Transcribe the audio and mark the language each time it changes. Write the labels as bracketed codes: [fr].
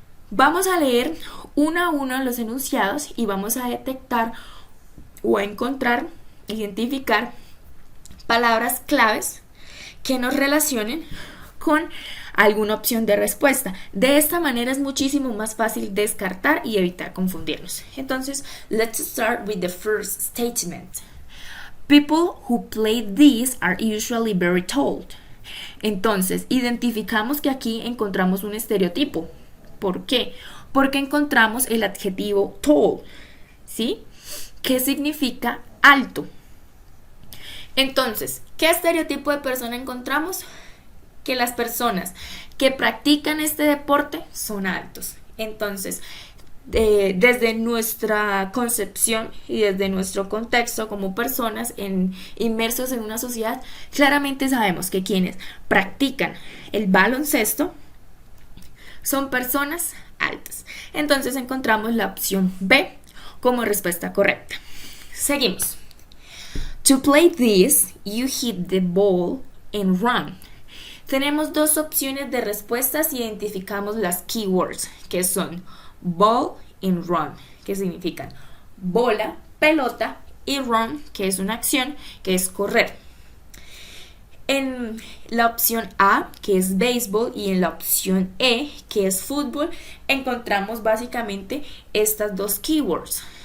[es] Vamos a leer uno a uno los enunciados y vamos a detectar o a identificar palabras claves que nos relacionen con alguna opción de respuesta. De esta manera es muchísimo más fácil descartar y evitar confundirnos. [en] Entonces, let's start with the first statement. People who play this are usually very tall. [es] Entonces, identificamos que aquí encontramos un estereotipo. ¿Por qué? Porque encontramos el adjetivo tall, ¿sí? ¿Qué significa alto? Entonces, ¿qué estereotipo de persona encontramos? Que las personas que practican este deporte son altos. Entonces, desde nuestra concepción y desde nuestro contexto como personas inmersos en una sociedad, claramente sabemos que quienes practican el baloncesto son personas altas. Entonces encontramos la opción B como respuesta correcta. Seguimos. [en] To play this, you hit the ball and run. [es] Tenemos dos opciones de respuestas y identificamos las keywords, que son [en] ball and run, [es] que significan bola, pelota, y run, que es una acción, que es correr. En la opción A, que es béisbol, y en la opción E, que es fútbol, encontramos básicamente estas dos keywords.